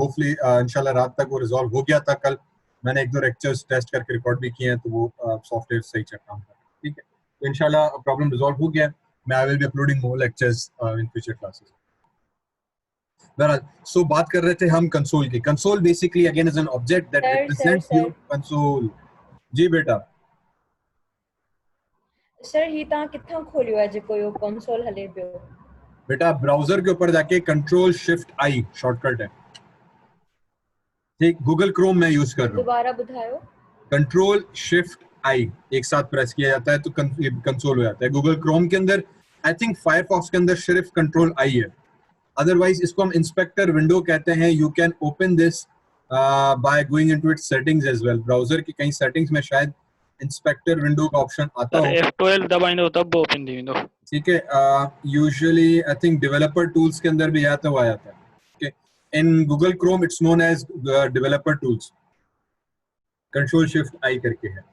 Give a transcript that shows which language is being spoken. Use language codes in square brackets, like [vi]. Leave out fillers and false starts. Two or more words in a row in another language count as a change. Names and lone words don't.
[ur] ہوپفلی [ar] إن شاء الله [ur] رات تک وہ ریزولو ہو گیا تھا۔ کل میں نے ایک دو [en] lectures test [ur] کر کے ریکارڈ بھی کیے ہیں تو وہ سافٹ ویئر صحیح چل کام کر رہا ہے، ٹھیک ہے. تو [ar] إن شاء الله [en] problem resolve [ur] ہو گیا۔ میں [en] I will be uploading more lectures in future classes. [ur] بہرحال سو بات کر رہے تھے ہم کنسول کی. [en] Console basically again is an object that represents your console. [ur] جی بیٹا. [sd] सर ही तव्हां किथां खोलियो आहे जेको इहो कंसोल हले पियो? [ur] بیٹا براؤزر کے اوپر جا کے [en] control shift I shortcut [ur] ہے، ٹھیک. گوگل کروم میں یوز کر رہا ہوں. [sd] दोबारा बुधायो। [en] control shift I [ur] ایک ساتھ پریس کیا جاتا ہے تو کنسول ہو جاتا ہے. گوگل کروم کے اندر, [en] I think [ur] فائرفاکس کے اندر صرف [en] control I [ur] ہے. اَدروائز اس کو ہم [en] inspector window [ur] کہتے ہیں. [en] You can open this by going into its settings as well. [ur] براؤزر کی کئی سیٹنگز میں شاید [en] inspector window [ur] کا آپشن آتا سر [sd] हो, F12 दबाइंदो तब ओपन थी वेंदो। [ur] ٹھیک ہے. [en] usually I think developer tools [ur] کے اندر بھی آتا ہوا آتا ہے، ٹھیک ہے. [en] In Google Chrome it's known as developer tools, control shift I [ur] کر کے ہے.